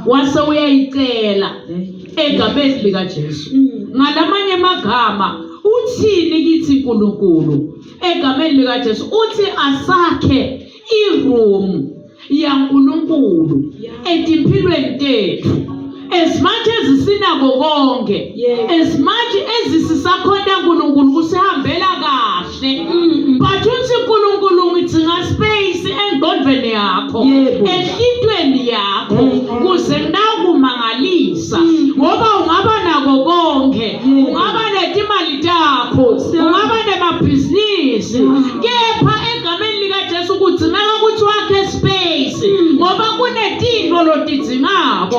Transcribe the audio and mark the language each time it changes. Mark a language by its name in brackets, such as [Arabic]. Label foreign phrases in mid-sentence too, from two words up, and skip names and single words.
[Swati] Wase uyayicela egameni likaJesu. Ngalamanye amagama uthini kithi uNkulunkulu egameni likaJesu uthi asakhe iroom yaNkulunkulu etimpilweni tethu. [English] As much as [Swati] sinako konke, [English] as much as [Swati] sisakhona uNkulunkulu kusihambela kahle, but uthi uNkulunkulu ngidinga space engqondweni yakho, ehlitweni yakho, kuze nginakumangalisa ngoba ungaba nako konke, ungaba netimali takho, ungaba nemabhizinisi, kepha egameni likaJesu kudingeka ukuthi wakhe space ngoba kunetinto lotidingako.